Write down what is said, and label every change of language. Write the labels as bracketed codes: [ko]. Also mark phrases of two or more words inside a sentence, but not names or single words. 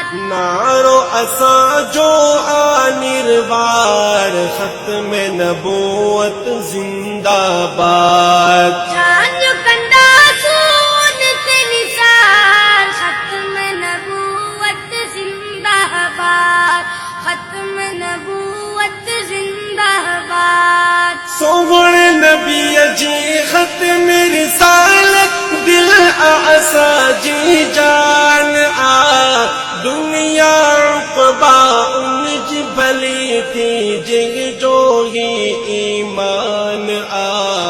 [sd] نارو اسا جو آنیروار، [ur] ختم نبوت زندہ باد، [sd] جان جو کنڈا سون سے نثار، [ur] ختم نبوت زندہ باد، ختم نبوت زندہ باد، [sd] سونے نبی جی ختم رسالت، دل اعصا جی جان آ، دنیا عقبا انج بھلی تھی جگ جو ہی ایمان آ،